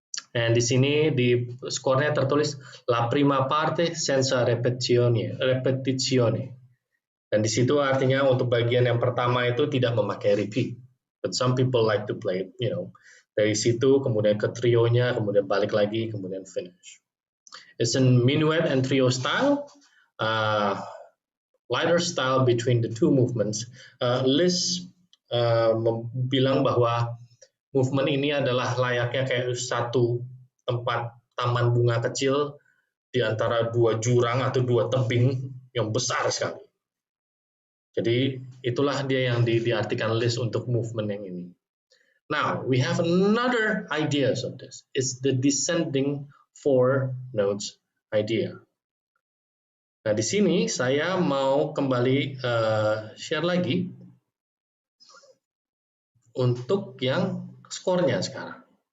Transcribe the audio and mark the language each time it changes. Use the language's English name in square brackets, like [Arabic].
[Indonesian] And di sini di skornya tertulis la prima parte senza repetizione. Dan di situ artinya untuk bagian yang pertama itu tidak memakai repeat. [English] But some people like to play, [Indonesian] dari situ kemudian ke trionya, kemudian balik lagi, kemudian finish. [English] It's in minuet and trio style, lighter style between the two movements. [Indonesian] Liszt bilang bahwa movement ini adalah layaknya kayak satu tempat taman bunga kecil di antara dua jurang atau dua tebing yang besar sekali. Jadi itulah dia yang diartikan Liszt untuk movement yang ini. [English] Now we have another ideas of this. It's the descending four notes idea. [Indonesian] Nah, di sini saya mau kembali share lagi untuk yang skornya sekarang.